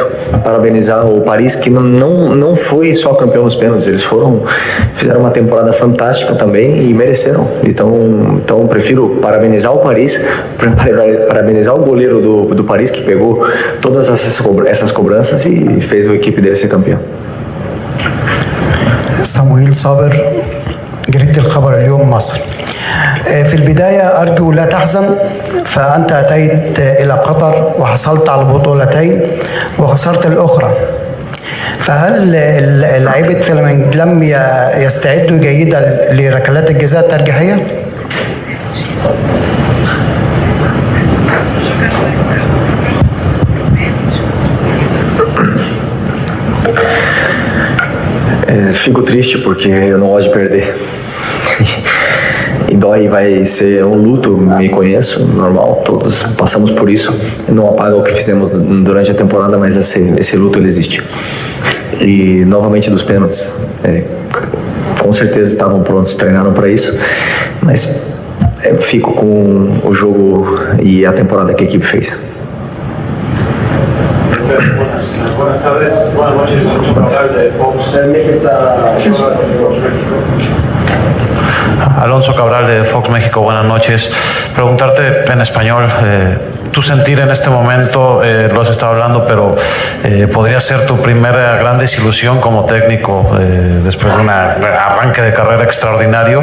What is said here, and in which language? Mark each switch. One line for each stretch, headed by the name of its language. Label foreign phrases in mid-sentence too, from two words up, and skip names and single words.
Portuguese: Parabenizar o Paris, que não foi só campeão nos pênaltis, eles fizeram uma temporada fantástica também e mereceram. Então prefiro parabenizar o Paris, parabenizar o goleiro do Paris, que pegou todas essas cobranças e fez a equipe dele ser campeão.
Arabic: صمويل صابر، جريدة الخبر اليوم مصر. في البداية أرجو لا تحزن، فأنت أتيت إلى قطر وحصلت على بطولتين وخسرت الأخرى، فهل لعيبة فلامينغو لم يستعدوا جيدا لركلات الجزاء الترجيحية؟
Portuguese: Fico triste porque eu não gosto de perder. E dói, vai ser um luto, me conheço, normal, todos passamos por isso. Não apaga o que fizemos durante a temporada, mas esse luto ele existe. E novamente dos pênaltis, com certeza estavam prontos, treinaram para isso, mas fico com o jogo e a temporada que a equipe fez.
Spanish: Buenas tardes, buenas noches, Alonso Cabral de Fox. Alonso Cabral de Fox México, buenas noches. Preguntarte en español, tu sentir en este momento, lo has estado hablando, pero podría ser tu primera gran desilusión como técnico después de un arranque de carrera extraordinario.